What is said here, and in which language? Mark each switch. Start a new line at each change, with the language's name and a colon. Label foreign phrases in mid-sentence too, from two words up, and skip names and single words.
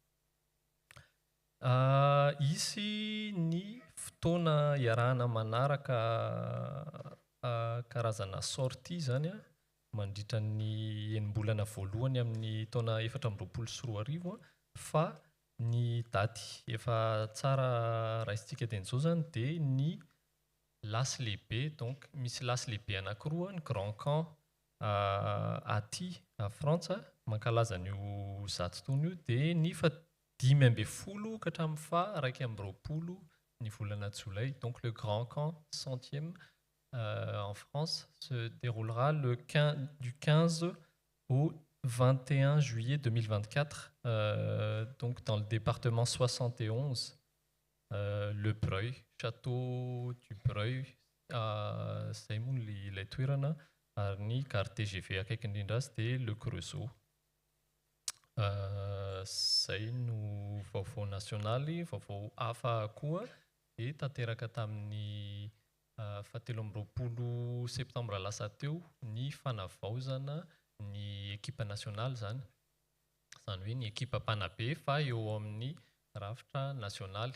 Malagasy: Isy ny fotoana iarahana manaraka karazana sortie izany mandritra ny enim-bolana voalohany amin'ny taona 2024 fa ny daty efa tsara raisitsika teny izao izany dia ny lasy lehibe. Donc misy lasy lehibe anankiroa, ny Grand Camp aty à Frantsa mankalaza an'io 100 taona io dia ny 15 ka hatramin'ny 20 ny volana Jolay.
French: Donc le Grand Camp 100e en France se déroulera du 15 au 21 juillet 2024, donc dans le département 71, le Breuil, château du Breuil,
Malagasy: izay moa ilay toerana ary ny gare TGV akaiky indrindra azy dia
French: le Creusot.
Malagasy: Zay no vaovao nasionaly. Vaovao hafa koa dia tanteraka tamin'ny 17 septambra lasa teo ny fanavaozana ny ekipa nasionaly izany hoe ny ekipa mpanabe fa eo amin'ny rafitra nasionaly.